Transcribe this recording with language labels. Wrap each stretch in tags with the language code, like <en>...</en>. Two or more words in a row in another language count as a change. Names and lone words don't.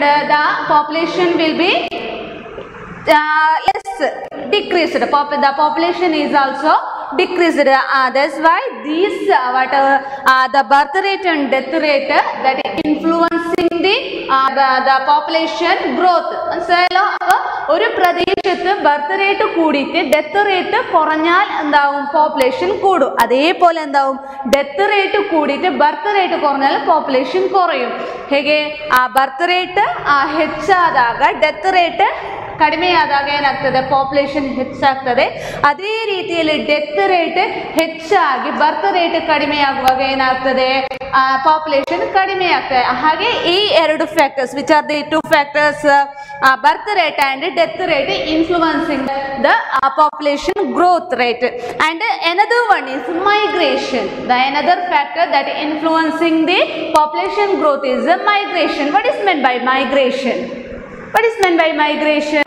<en>The population will be less decreased. The population is also decreased. That's why these the birth rate and death rate that influencing the population growth.</en> <ml>മനസ്സിലായല്ലോ. അപ്പോൾ ഒരു പ്രദേശത്ത്</ml> <en>birth rate</en> <ml>കൂടിയിട്ട്</ml> <en>death rate</en> <ml>കുറഞ്ഞാൽ എന്താവും, പോപ്പുലേഷൻ കൂടും. അതേപോലെ എന്താവും,</ml> <en>death rate</en> <ml>കൂടിയിട്ട്</ml> <en>birth rate</en> <ml>കുറഞ്ഞാൽ പോപ്പുലേഷൻ കുറയും.</ml> <kn>ಹೇಗೆ</kn> <en>birth rate</en> <kn>ಹೆಚ್ಚಾದಾಗ</kn> <en>death rate</en> <kn>ಕಡಿಮೆಯಾದಾಗ ಏನಾಗ್ತದೆ, ಪಾಪ್ಯುಲೇಷನ್ ಹೆಚ್ಚಾಗ್ತದೆ. ಅದೇ ರೀತಿಯಲ್ಲಿ</kn> <en>death rate</en> <kn>ಹೆಚ್ಚಾಗಿ</kn> <en>birth rate</en> <kn>ಕಡಿಮೆಯಾಗುವಾಗ ಏನಾಗ್ತದೆ, ಪಾಪ್ಯುಲೇಷನ್ ಕಡಿಮೆ ಆಗ್ತದೆ. ಹಾಗೆ ಈ ಎರಡು ಫ್ಯಾಕ್ಟರ್ಸ್,</kn> <en>which are the two factors, birth rate and death rate influencing the population growth rate. And another one is migration. The another factor that influencing the population growth is migration. What is meant by migration? What is meant by migration?</en>